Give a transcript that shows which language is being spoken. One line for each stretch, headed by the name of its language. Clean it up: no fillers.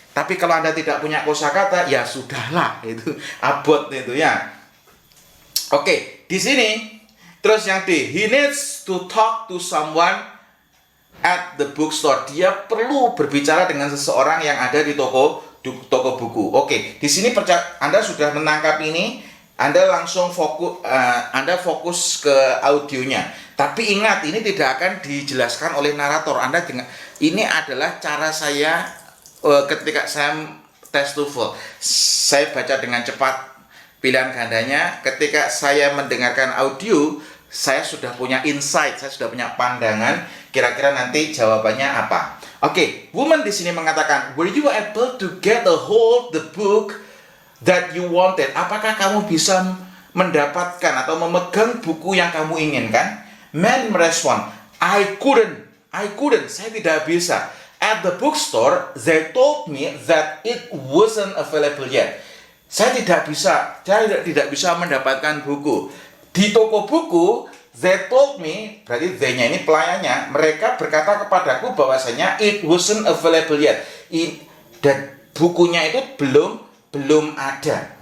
Indonesian: Tapi kalau Anda tidak punya kosakata, ya sudahlah, itu abot itu ya. Oke, di sini terus yang D,
English: he needs to talk to someone at the bookstore.
Indonesian: Dia perlu berbicara dengan seseorang yang ada di toko buku. Oke, di sini Anda sudah menangkap ini, Anda langsung fokus ke audionya. Tapi ingat, ini tidak akan dijelaskan oleh narator. Ini adalah cara saya ketika saya tes TOEFL. Saya baca dengan cepat pilihan gandanya. Ketika saya mendengarkan audio, saya sudah punya insight, saya sudah punya pandangan kira-kira nanti jawabannya apa.
English: Oke, woman
Indonesian: di sini mengatakan,
English: were you able to get a hold the book that you wanted?
Indonesian: Apakah kamu bisa mendapatkan atau memegang buku yang kamu inginkan? Man merespon,
English: I couldn't,
Indonesian: saya tidak bisa.
English: At the bookstore, they told me that it wasn't available yet.
Indonesian: Saya tidak bisa mendapatkan buku. Di toko buku,
English: they told me,
Indonesian: berarti they-nya ini pelayannya, mereka berkata kepadaku bahwasanya
English: it wasn't available yet.
Indonesian: Dan bukunya itu belum ada.